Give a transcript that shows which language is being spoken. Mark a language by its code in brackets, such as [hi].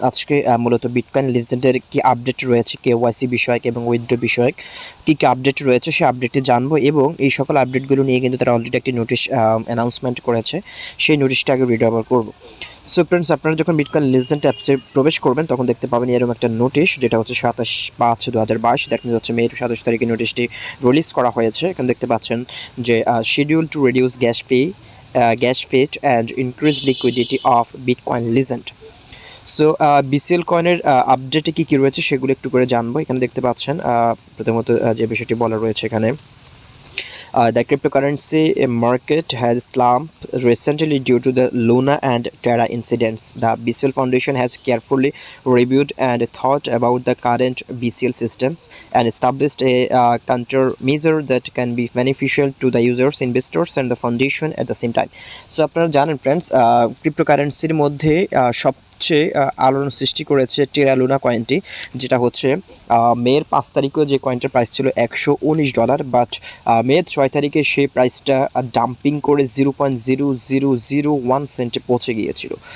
[bn] আজকে মূলত বিটকয়েন লিজেন্ডের কি আপডেট রয়েছে, কেওয়াইসি বিষয়ক এবং উইথড্র বিষয়ক কী কী আপডেট রয়েছে সেই আপডেটটি জানবো, এবং এই সকল আপডেটগুলো নিয়ে কিন্তু তারা অলরেডি একটি নোটিশ অ্যানাউন্সমেন্ট করেছে। সেই নোটিশটা আগে রিড আবার করবো। সো ফ্রেন্ডস, আপনারা যখন বিটকয়েন লিজেন্ড অ্যাপসে প্রবেশ করবেন তখন দেখতে পাবেন এরকম একটা নোটিশ, যেটা হচ্ছে 27/5/2022। দ্যাট মিনস হচ্ছে মে 27 তারিখে নোটিশটি রিলিজ করা হয়েছে। এখানে দেখতে পাচ্ছেন যে [en] Schedule to reduce gas fetch and increase liquidity of Bitcoin Legend. [bn] So BCL কয়েনের আপডেটে কী রয়েছে সেগুলো একটু করে জানবো। এখানে দেখতে পাচ্ছেন প্রথমত যে বিষয়টি বলা রয়েছে এখানে, [en] the cryptocurrency market has slumped recently due to the Luna and Terra incidents. The BCL Foundation has carefully reviewed and thought about the current BCL systems and established a countermeasure that can be beneficial to the users, investors, and the foundation at the same time. [bn] So, আপনারা জানেন friends, ক্রিপ্টোকারেন্সির মধ্যে সবচেয়ে আলোড়ন সৃষ্টি করেছে টেরা Luna কয়েনটি, যেটা হচ্ছে মের 5 তারিখেও যে কয়েনটার প্রাইস ছিল $119, বাট মের 6 তারিখে সেই প্রাইসটা ডাম্পিং করে 0.0001 সেন্টে পৌঁছে গিয়েছিল।